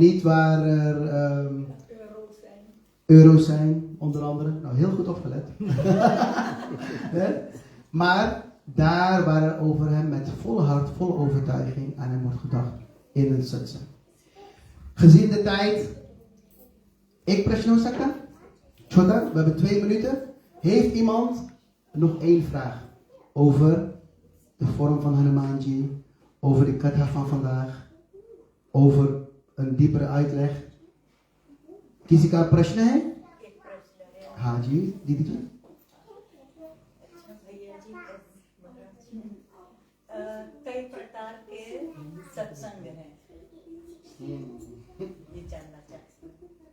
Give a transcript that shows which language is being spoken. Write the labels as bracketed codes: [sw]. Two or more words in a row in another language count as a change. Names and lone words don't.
[nl] En niet waar er euro's zijn, onder andere. Nou, heel goed opgelet. Maar daar waar er over hem met volle hart, volle overtuiging aan hem wordt gedacht in een satsang. Gezien de tijd, ik [hi] प्रश्नो सकता. [nl] Chota, we hebben 2 minuten. Heeft iemand nog 1 vraag over de vorm van Hanumanji, over de katha van vandaag, over een diepere uitleg? [hi] किसी का प्रश्न है? हाँ जी, दीदी जी। कई प्रकार के सत्संग हैं, ये जानना चाहते हैं।